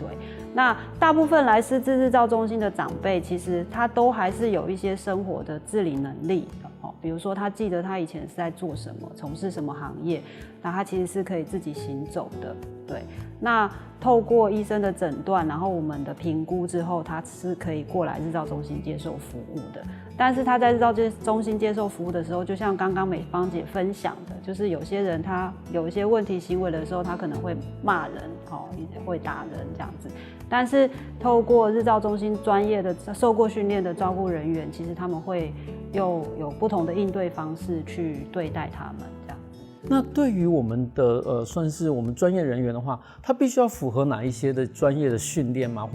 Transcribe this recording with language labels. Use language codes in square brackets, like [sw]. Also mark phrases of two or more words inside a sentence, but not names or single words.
[zh] 那大部分來失智日照中心的長輩，其實他都還是有一些生活的自理能力的，比如說他記得他以前是在做什麼，從事什麼行業，那他其實是可以自己行走的，對。那透過醫生的診斷，然後我們的評估之後，他是可以過來日照中心接受服務的。但是他在日照中心接受服務的時候，就像剛剛美芳姐分享的，就是有些人他有一些問題行為的時候，他可能會罵人，會打人這樣子。但是透過日照中心專業的受過訓練的照顧人員，其實他們會有不同的應對方式去對待他們這樣。那對於我們的算是我們專業人員的話，他必須要符合哪一些的專業的訓練嗎？